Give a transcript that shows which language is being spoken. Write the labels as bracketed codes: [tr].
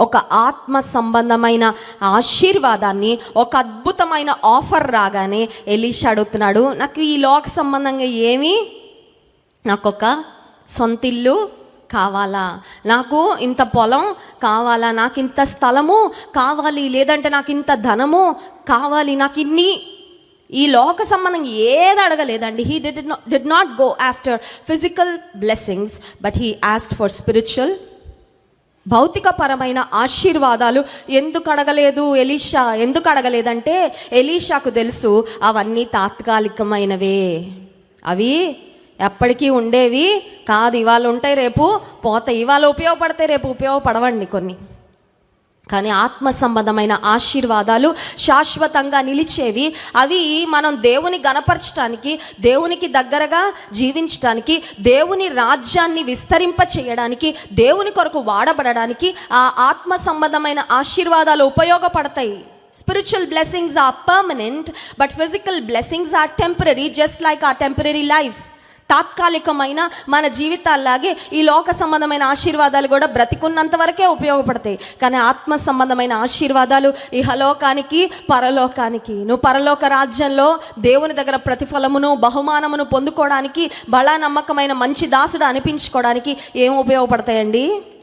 [te] ఒక ఆత్మ సంబంధమైన ఆశీర్వాదాన్ని, ఒక అద్భుతమైన ఆఫర్ రాగానే ఎలీషా అడుగుతున్నాడు, నాకు ఈ లోక సంబంధంగా ఏమీ, నాకొక సొంత ఇల్లు కావాలా, నాకు ఇంత పొలం కావాలా, నాకు ఇంత స్థలము కావాలి, లేదంటే నాకు ఇంత ధనము కావాలి, నాకు ఇన్ని, ఈ లోక సంబంధం ఏది అడగలేదండి. [en] he did not go after physical blessings, but he asked for spiritual, [te] భౌతిక పరమైన ఆశీర్వాదాలు. ఎందుకు అడగలేదు ఎలీషా? ఎందుకు అడగలేదంటే ఎలీషాకు తెలుసు అవన్నీ తాత్కాలికమైనవే, అవి ఎప్పటికీ ఉండేవి కాదు. ఇవాళ ఉంటాయి, రేపు పోతాయి. ఇవాళ ఉపయోగపడతాయి, రేపు ఉపయోగపడవండి కొన్ని. కానీ ఆత్మ సంబంధమైన ఆశీర్వాదాలు శాశ్వతంగా నిలిచేవి. అవి మనం దేవుని గణపరచడానికి, దేవునికి దగ్గరగా జీవించడానికి, దేవుని రాజ్యాన్ని విస్తరింప చేయడానికి, దేవుని కొరకు వాడబడడానికి ఆ ఆత్మ సంబంధమైన ఆశీర్వాదాలు ఉపయోగపడతాయి. [en] Spiritual blessings are permanent, but physical blessings are temporary, just like our temporary lives. [te] తాత్కాలికమైన మన జీవితాల్లాగే ఈ లోక సంబంధమైన ఆశీర్వాదాలు కూడా బ్రతికున్నంత వరకే ఉపయోగపడతాయి. కానీ ఆత్మ సంబంధమైన ఆశీర్వాదాలు ఇహలోకానికి, పరలోకానికి, నువ్వు పరలోక రాజ్యంలో దేవుని దగ్గర ప్రతిఫలమును, బహుమానమును పొందుకోవడానికి, బలా నమ్మకమైన మంచి దాసుడు అనిపించుకోవడానికి ఏం ఉపయోగపడతాయండి?